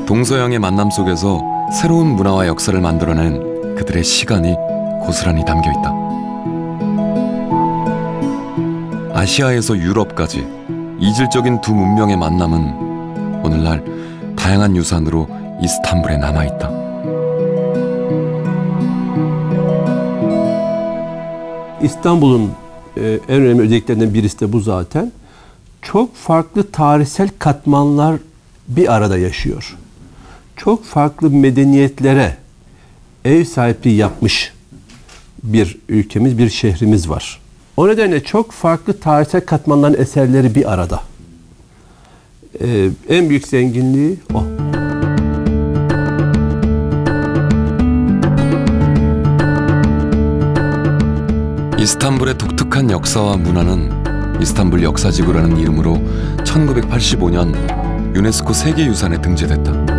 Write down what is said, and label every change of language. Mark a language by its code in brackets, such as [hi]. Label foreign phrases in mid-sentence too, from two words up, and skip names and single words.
[ko] 동서양의 만남 속에서 새로운 문화와 역사를 만들어낸 그들의 시간이 고스란히 담겨 있다. 아시아에서 유럽까지 이질적인 두 문명의 만남은 오늘날 다양한 유산으로 이스탄불에 남아있다. [tr] İstanbul'un en önemli özelliklerinden birisi de bu zaten. Çok farklı tarihsel katmanlar bir arada yaşıyor. Çok farklı medeniyetlere ev sahipliği yapmış bir ülkemiz, bir şehrimiz var. O nedenle çok farklı tarihsel katmanların eserleri bir arada. En büyük zenginliği o. [ko] 이스탄불의 독특한 역사와 문화는 이스탄불 역사지구라는 이름으로 1985년 유네스코 세계유산에 등재됐다.